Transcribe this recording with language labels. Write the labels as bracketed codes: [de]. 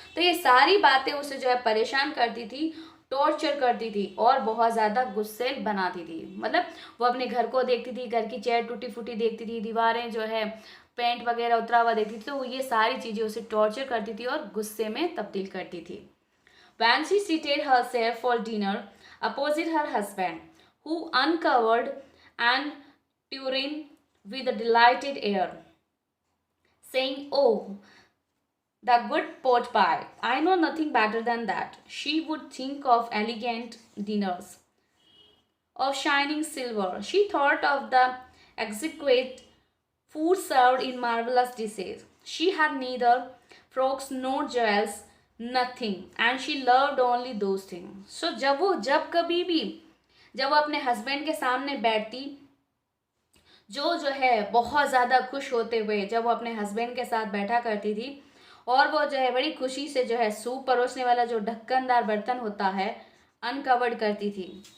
[hi] तो ये सारी बातें उसे जो है परेशान करती थी, टॉर्चर करती थी और बहुत ज़्यादा गुस्से बनाती थी। मतलब वो अपने घर को देखती थी, घर की चेयर टूटी फूटी देखती थी, दीवारें जो है पेंट वगैरह उतरा हुआ देखती थी, तो ये सारी चीज़ें उसे टॉर्चर करती थी और गुस्से में तब्दील करती थी। [en] When she seated herself for dinner opposite her husband, who uncovered and Turin with a delighted air, saying, "Oh, the good pot pie. I know nothing better than that." She would think of elegant dinners, of shining silver. She thought of the exquisite food served in marvelous dishes. She had neither frocks nor jewels, nothing, and she loved only those things. [hi] So जब कभी भी जब वो अपने husband के सामने बैठती, जो है बहुत ज़्यादा खुश होते हुए जब वो अपने हस्बैंड के साथ बैठा करती थी, और वो जो है बड़ी खुशी से जो है सूप परोसने वाला जो ढक्कनदार बर्तन होता है अनकवर्ड करती थी।